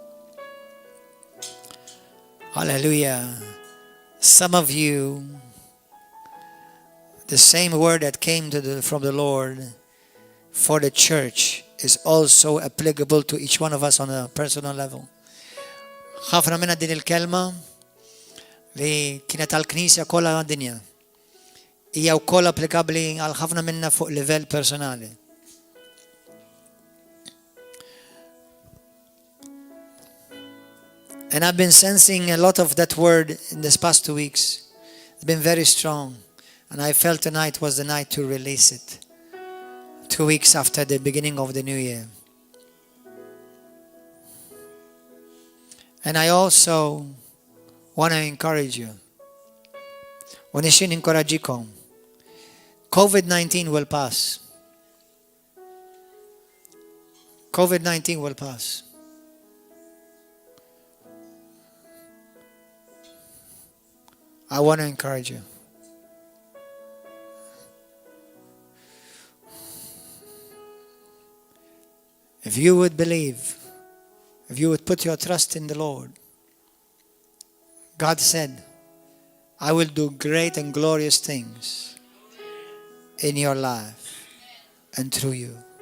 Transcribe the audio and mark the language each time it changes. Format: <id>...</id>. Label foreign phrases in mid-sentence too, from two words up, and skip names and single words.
<en>Hallelujah. Some of you, the same word that came from the Lord for the church is also applicable to each one of us on a personal level.</en> <mt>ħafna minna din il-kelma li kienet għal-Knisja kollha għad-dinja hija wkoll applikabbli għal ħafna minna fuq livell personali.</mt> <en>And I've been sensing a lot of that word in this past 2 weeks. It's been very strong. And I felt tonight was the night to release it. 2 weeks after the beginning of the new year. And I also want to encourage you.</en> <mt>U nixin inkoraġikom.</mt> <en>COVID-19 will pass. COVID-19 will pass. I want to encourage you. If you would believe, if you would put your trust in the Lord, God said, I will do great and glorious things in your life and through you.</en>